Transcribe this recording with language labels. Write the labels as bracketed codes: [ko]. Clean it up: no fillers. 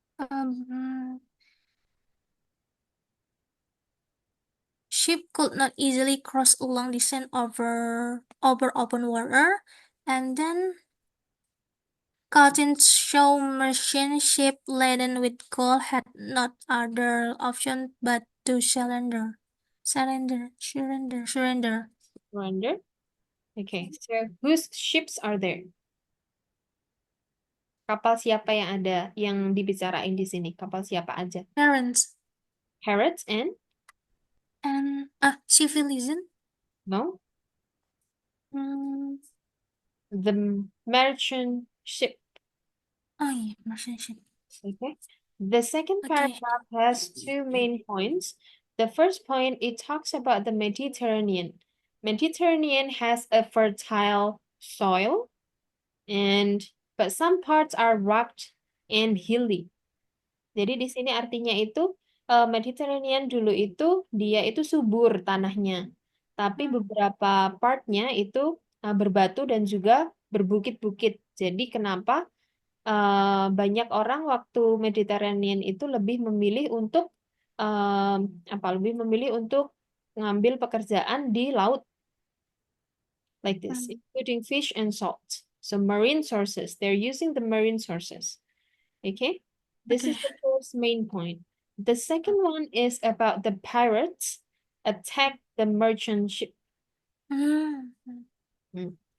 [en] Um, Ship could not easily cross a long distance over open water, and then Captain Shaw merchant ship laden with gold had not other option but to surrender. Surrender. Okay, so whose ships are there? [id] Kapal siapa yang ada yang dibicarain di sini? Kapal siapa aja? [en] Parents Pirates and and civilization. no, Hmm. the merchant ship. Oh yeah, merchant ship. Okay. The second Okay. paragraph has two main points. The first point, it talks about the Mediterranean. Mediterranean has a fertile soil, but some parts are rugged and hilly. [id] Jadi di sini artinya itu Mediterranean dulu itu dia itu subur tanahnya, tapi beberapa partnya itu berbatu dan juga berbukit-bukit. Jadi kenapa banyak orang waktu Mediterranean itu lebih memilih untuk lebih memilih untuk ngambil pekerjaan di laut [en] like this, Hmm. including fish and salt. So marine sources, they're using the marine sources. Okay, this Okay. is the first main point. The second one is about the pirates attack the merchant ship. Hmm. Mm.